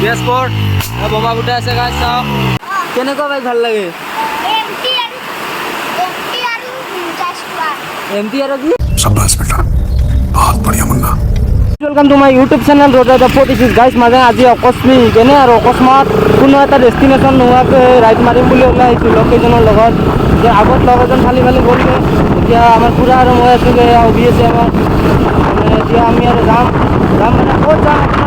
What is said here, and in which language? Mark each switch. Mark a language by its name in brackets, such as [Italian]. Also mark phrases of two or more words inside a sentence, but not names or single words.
[Assamese] BS4 বোমা ফুটাই আছে গাইছ চাওক কেনেকুৱা বাইক ভাল লাগে এমটি আৰু কি [Hindi] शाबाश बेटा बहुत बढ़िया मुन्ना [English] welcome to my YouTube channel Road Rider 46 guys [Assamese] মানে আজি অকস্মিক এনে আৰু অকস্মাত কোনো এটা ডেষ্টিনেশ্যন নোহোৱাকৈ ৰাইড মাৰিম বুলি ওলাই আহিছোঁ লোকেজনৰ লগত যে আগত লগ এজন খালি গ'লগৈ এতিয়া আমাৰ খুৰা আৰু মই আছোঁগৈ এয়া অভি আছে আমাৰ মানে এতিয়া আমি আৰু যাম মানে ক'ত যাম